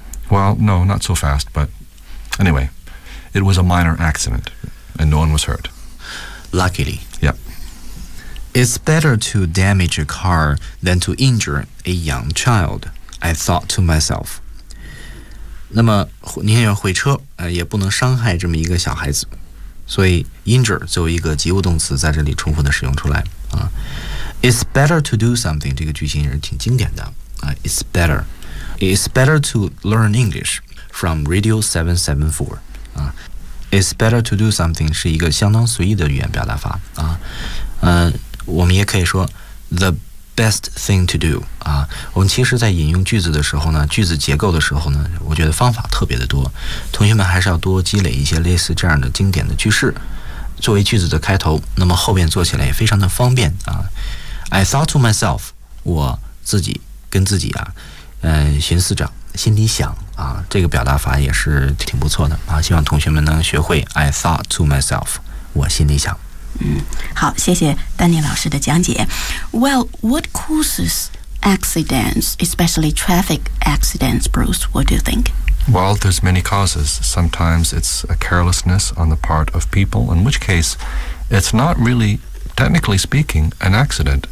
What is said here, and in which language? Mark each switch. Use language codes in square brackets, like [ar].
[en] Well, no, not so fast, but anyway, it was a minor accident, and no one was hurt. Luckily. Yep. It's better to damage a car than to injure a young child, I thought to myself. [zh] 那么宁愿毁车、也不能伤害这么一个小孩子。所以 injure 作为一个及物动词在这里充分的使用出来、 [en] It's better to do something, [zh] 这个句型也是挺经典的、 [en] It's better. It's better to learn English from Radio 774.、It's better to do something [zh] 是一个相当随意的语言表达法、我们也可以说 [en] The best thing to do. [zh] 啊，我们其实在引用句子的时候呢，句子结构的时候呢，我觉得方法特别的多。同学们还是要多积累一些类似这样的经典的句式，作为句子的开头，那么后面做起来也非常的方便啊。 [en] I thought to myself, [zh] 我自己跟自己啊，寻思着，心里想啊，这个表达法也是挺不错的啊。希望同学们能学会 [en] I thought to myself, [zh] 我心里想。嗯，好，谢谢丹尼老师的讲解。 [en] Well, what causes accidents, especially traffic accidents, Bruce? What do you think? Well, there's many causes. Sometimes it's a carelessness on the part of people, in which case it's not really, technically speaking, an accident.